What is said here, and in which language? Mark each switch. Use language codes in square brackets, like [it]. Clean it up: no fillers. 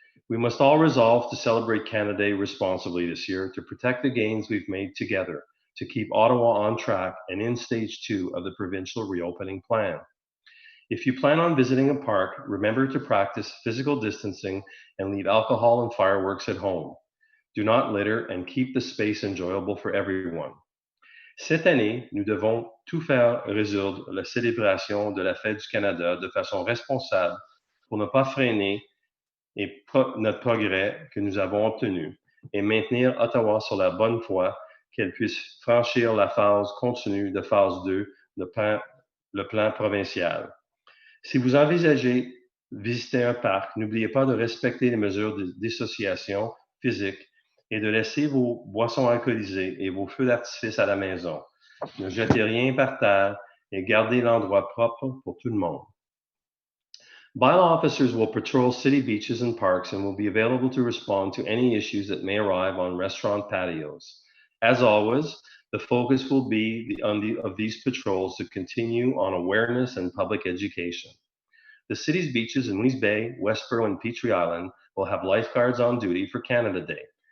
[en] We must all resolve to celebrate Canada Day responsibly this year to protect the gains we've made together to keep Ottawa on track and in stage 2 of the provincial reopening plan. If you plan on visiting a park, remember to practice physical distancing and leave alcohol and fireworks at home. Do not litter and keep the space enjoyable for everyone. [fr] Cette année, nous devons tout faire résoudre la célébration de la Fête du Canada de façon responsable pour ne pas freiner notre progrès que nous avons obtenu et maintenir Ottawa sur la bonne voie qu'elle puisse franchir la phase continue de phase 2 le plan provincial. Si vous envisagez visiter un parc, n'oubliez pas de respecter les mesures de dissociation physique et de laisser vos boissons alcoolisées et vos feux d'artifice à la maison. Ne jetez rien par terre et gardez l'endroit propre pour tout le monde. [en] Bylaw officers will patrol city beaches and parks and will be available to respond to any issues that may arrive on restaurant patios. As always, the focus will be of these patrols to continue on awareness and public education. The city's beaches in Mise, Westboro, and Petrie Island will have lifeguards on duty for Canada Day.